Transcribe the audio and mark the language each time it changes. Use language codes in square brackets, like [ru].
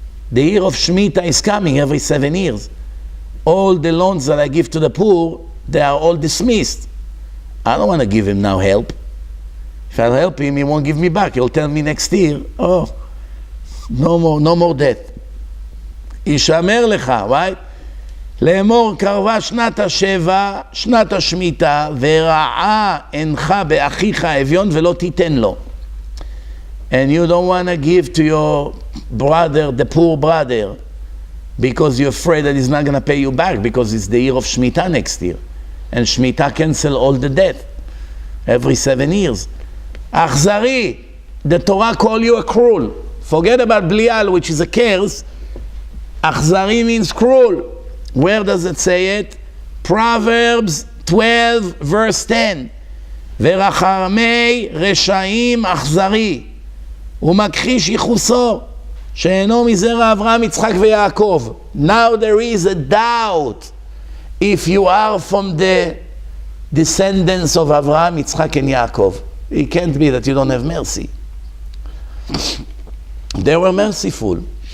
[en] The year of Shemitah is coming every 7 years. All the loans that I give to the poor, they are all dismissed. I don't want to give him now help. If I'll help him, he won't give me back. He'll tell me next year, oh, no more debt. Yishamer lecha, right? [he] לאמור קרבה שנת השבע, שנת השמיטה, ורעה אינך באחיך האביון ולא תיתן לו. [en] And you don't want to give to your brother, the poor brother, because you're afraid that he's not going to pay you back because it's the year of Shemitah next year. and Shemitah cancel all the death every 7 years. Achzari, the Torah call you a cruel. Forget about Blial, which is a curse. Achzari means cruel. Where does it say it? Proverbs 12 verse 10. [he] ורחמי רשעים אכזרי ומכחיש ייחוסו שאינו מזרע אברהם יצחק ויעקב. [en] Now there is a doubt if you are from the descendants of Abraham, Yitzchak and Yaakov. It can't be that you don't have mercy. They were merciful.